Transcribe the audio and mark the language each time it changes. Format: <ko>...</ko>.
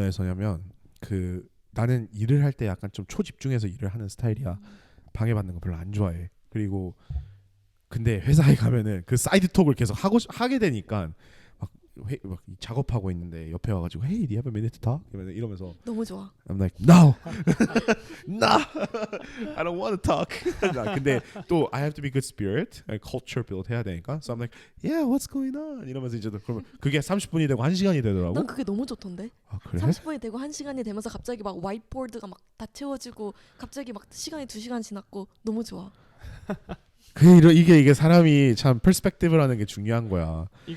<ko>면에서냐면 그 나는 일을 할 때 약간 좀 초집중해서 일을 하는 스타일이야. 방해받는 거 별로 안 좋아해. 그리고 근데 회사에 가면은 그 사이드 톡을 계속 하게 되니까 막 작업하고 있는데 옆에 와가지고</ko> <en>Hey, do you have a minute to talk?</en> <ko>이러면서 너무 좋아.</ko> <en>I'm like No, no, I don't want to talk.</en> <ko>근데 또</ko> <en>I have to be good spirit, culture build</en> <ko>해야 되니까.</ko> <en>So I'm like, Yeah, what's going on?</en> <ko>이러면서 이제 그러면 그게 30분이 되고 1시간이 되더라고. 난 그게 너무 좋던데. 아 그래? 30분이 되고 1시간이 되면서 갑자기 막 화이트보드가 막 다 채워지고 갑자기 막 시간이 2시간 지났고 너무 좋아. 이게 사람이 참 perspective라는 게 중요한 거야.</ko>